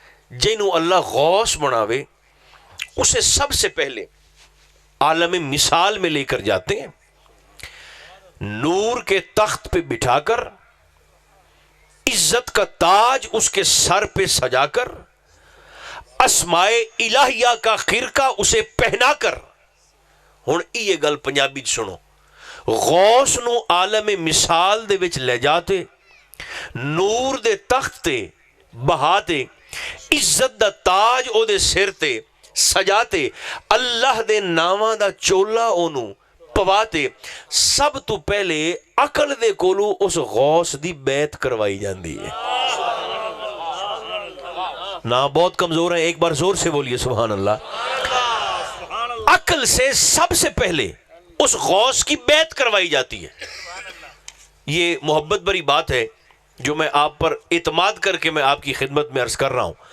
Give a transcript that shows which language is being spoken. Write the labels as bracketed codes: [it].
[ur] جنہوں اللہ غوث بناوے اسے سب سے پہلے عالم مثال میں لے کر جاتے ہیں، نور کے تخت پہ بٹھا کر، عزت کا تاج اس کے سر پہ سجا کر، اسماء الہیہ کا خرقہ اسے پہنا کر. [pa] ہن یہ گل پنجابی سنو، غوث نو عالم مثال دے وچ لے جاتے، نور دے تخت تے بہاتے، عزت دا تاج او دے سر تے سجاتے، اللہ دے ناماں دا چولا اونوں پواتے. سب تو پہلے عقل دے کولو اس غوث دی بیعت کروائی جاندی ہے. [ur] نا بہت کمزور ہیں، ایک بار زور سے بولیے سبحان اللہ. عقل سے سب سے پہلے اس غوث کی بیعت کروائی جاتی ہے. یہ محبت بری بات ہے جو میں آپ پر اعتماد کر کے میں آپ کی خدمت میں عرض کر رہا ہوں.